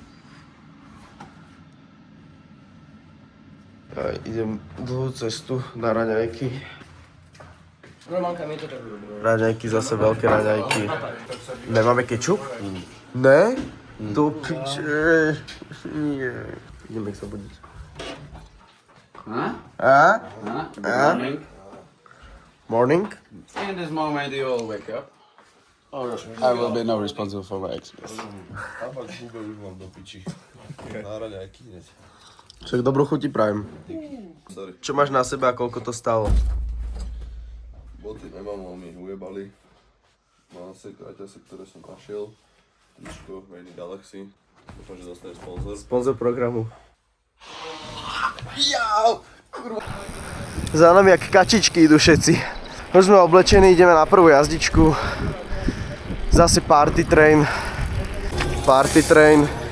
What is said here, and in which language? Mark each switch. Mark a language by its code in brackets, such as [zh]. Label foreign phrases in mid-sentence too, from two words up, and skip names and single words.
[sk] Idem dlhú cestu na raňajky. Raňajky, zase veľké raňajky. Nemáme kečup? Ne? Do piče. Nie. Ideme sa budiť. [en] Morning? In this moment you all wake up. I will be now responsible for my expense. [sk] Však dobrú chuti prajem. Čo máš na sebe a koľko to stalo? Boty nemám, ale mi ich ujebali. Mám asi kraťasy, ktoré som našiel. Tričko, [en] Made in Galaxy. [sk] Dúfam, že dostane sponzor. Sponzor programu. Jau! Kurva. Za nami jak kačičky idú všetci. Už sme oblečení, ideme na prvú jazdičku. [en] Zase party train. Party train.